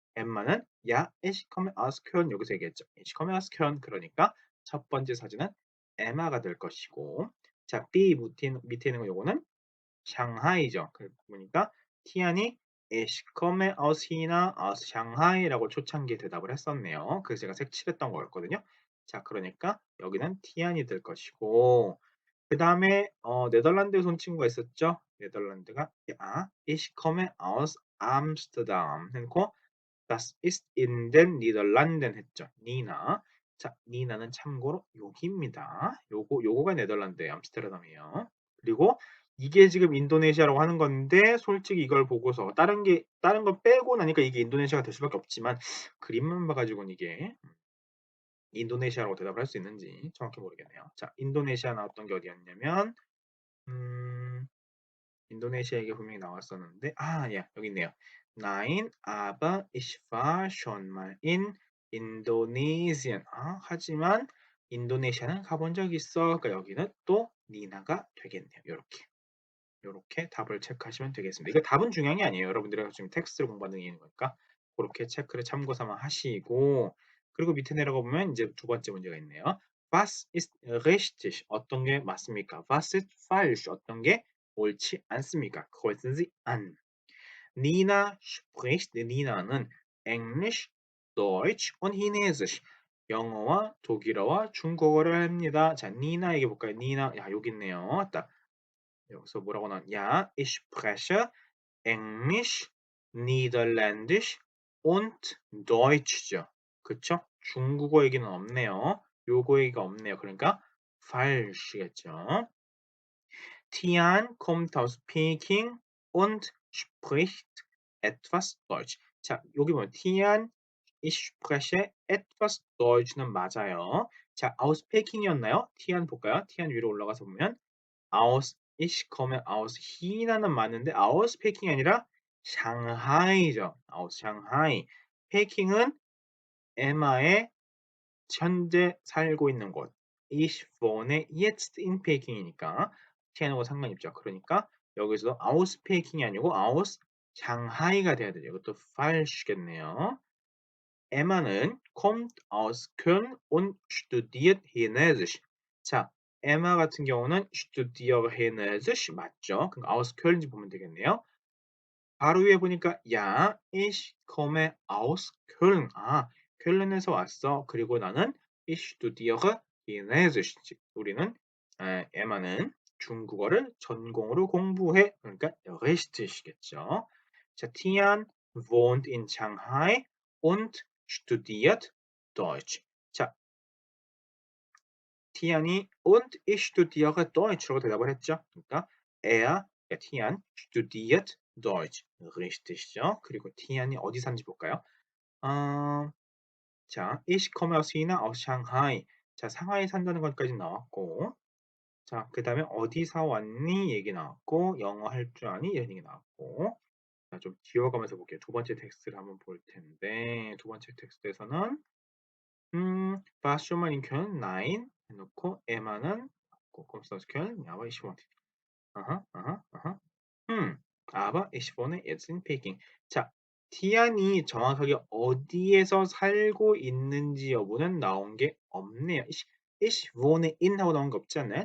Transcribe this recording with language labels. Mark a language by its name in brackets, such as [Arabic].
[Korean] 엠마는 야 [German] ich komme aus Köln [Korean] 여기서 얘기했죠. [German] ich komme aus Köln [Korean] 그러니까 첫 번째 사진은 에마가 될 것이고 자 B 밑에 있는 거 요거는 샹하이죠. 그러니까 티안이 [German] ich komme aus China, aus Shanghai [Korean] 라고 초창기에 대답을 했었네요. 그래서 제가 색칠했던 거였거든요. 자, 그러니까 여기는 티안이 될 것이고 그다음에 네덜란드에서 온 친구가 있었죠. [German] 네덜란드가 "Ja, ich komme aus Amsterdam." [Korean] 해 놓고 [German] Das ist in den Niederlanden [Korean] 했죠. 니나. 자, 니나는 참고로 여기입니다. 요거가 네덜란드의 암스테르담이에요. 그리고 이게 지금 인도네시아라고 하는 건데 솔직히 이걸 보고서 다른 거 빼고 나니까 이게 인도네시아가 될 수밖에 없지만 그림만 봐 가지고는 이게 인도네시아라고 대답을 할 수 있는지 정확히 모르겠네요. 자, 인도네시아 나왔던 게 어디였냐면 음 인도네시아 얘기 분명히 나왔었는데 예. 여기 있네요. [German] Nein, aber ich war schon mal in Indonesien. [Korean] 하지만 인도네시아는 가본 적이 있어. 그러니까 여기는 또 니나가 되겠네요. 요렇게 답을 체크하시면 되겠습니다. 이거 답은 중요한 게 아니에요. 여러분들이 지금 텍스트를 공부하는 이유인 거니까 고렇게 체크를 참고 삼아 하시고 그리고 밑에 내려가 보면 이제 두 번째 문제가 있네요. [German] Was ist richtig? [Korean] 어떤 게 맞습니까? [German] Was ist falsch? [Korean] 어떤 게 옳지 않습니까? [German] kreuzen Sie an. Nina spricht, 니나는 English, Deutsch und Chinesisch. [Korean] 영어와 독일어와 중국어를 합니다. 자, 니나에게 볼까요? 니나, 여기 있네요. 딱 여기서 뭐라고 나왔냐? [German] Ja, ich spreche Englisch, Niederländisch und Deutsch죠. [Korean] 그쵸? 중국어 얘기는 없네요. 요거 얘기가 없네요. 그러니까 falsch겠죠. [German] Tian kommt aus Peking und spricht etwas Deutsch. [Korean] 자, 여기 보면 [German] Tian, ich spreche etwas Deutsch는 맞아요. [Korean] 자, aus Peking이었나요? Tian 볼까요? Tian 위로 올라가서 보면 [German] aus ich komme aus China [Korean] 는 맞는데 [German] aus Peking [Korean] 이 아니라 상하이죠. [German] aus Shanghai. [Korean] Peking은 에마의 현재 살고 있는 곳. [German] Ich wohne jetzt in Peking이니까 [Korean] T하고 상관이 없죠. 그러니까 여기서 [German] aus Peking [Korean] 이 아니고 [German] aus Shanghai [Korean] 가 돼야 되죠. 이것도 falsch겠네요. [German] 에마는 kommt aus Köln und studiert Chinesisch. [Korean] 자, 에마 같은 경우는 [German] studiert Chinesisch [Korean] 맞죠? 그럼 aus Köln인지 보면 되겠네요. 바로 위에 보니까 [German] ja, ich komme aus Köln. [Korean] 쾰른에서 왔어. 그리고 나는 [German] ich studiere Chinesisch. [Korean] 즉 우리는 에마는 중국어를 전공으로 공부해. 그러니까 richtig이겠죠. [German] 자, Tian wohnt in Shanghai und studiert Deutsch. [Korean] 자, 티안이 [German] und ich studiere Deutsch [Korean] 라고 대답을 했죠. 그러니까 티안 [German] studiert Deutsch. [Korean] richtig죠. 그리고 티안이 어디 사는지 볼까요? [German] 어, 자, ich komme aus China, aus Shanghai. [Korean] 자, 상하이 산다는 것까지 나왔고, 자, 그 다음에 어디서 왔니? 얘기 나왔고, 영어 할 줄 아니? 이런 얘기 나왔고, 자, 좀 지워가면서 볼게요. 두 번째 텍스트를 한번 볼 텐데, 두 번째 텍스트에서는 [German] warst schon mal in Köln? Nein. [Korean] 해놓고 에마는 [German] kommst du aus Köln? Ja, aber ich wohne. aha, aha, aha. aber ich wohne jetzt in Peking. [Korean] 자, 티안이 정확하게 어디에서 살고 있는지 여부는 나온 게 없네요. [German] ich wohne in [Korean] 하고 나온 게 없지 않나요?